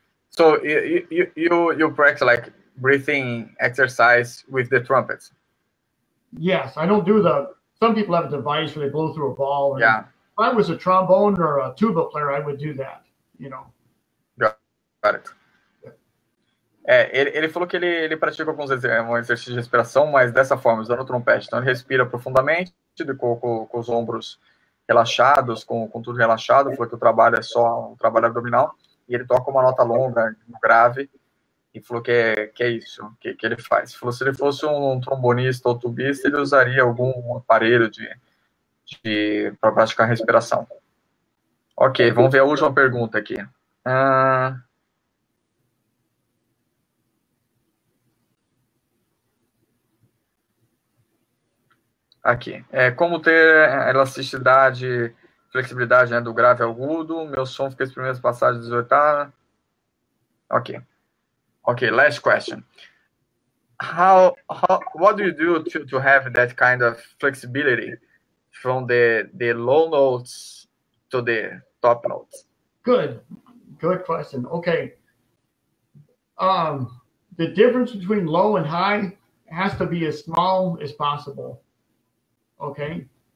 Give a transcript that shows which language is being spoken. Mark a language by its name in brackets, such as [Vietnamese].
[English] So you practice like breathing exercise with the trumpets? Yes, I don't do some people have a device where they blow through a ball. Yeah. If I was a trombone or a tuba player, I would do that, Got it. [Portuguese] Ele falou que ele pratica alguns exercícios de respiração, mas dessa forma, usando o trompete. Então, ele respira profundamente, com os ombros relaxados, com tudo relaxado. Falou que o trabalho é só um trabalho abdominal. E ele toca uma nota longa, grave. E falou que é isso que ele faz. Falou que se ele fosse um trombonista ou tubista, ele usaria algum aparelho para praticar respiração. Ok, vamos ver a última pergunta aqui. Aqui. Como ter elasticidade, flexibilidade, né, do grave ao agudo. Meu som fica as primeiras passagens desortadas. [English] Ok. Ok, last question. What do you do to have that kind of flexibility from the low notes to the top notes? Good question. Okay. The difference between low and high has to be as small as possible. Okay.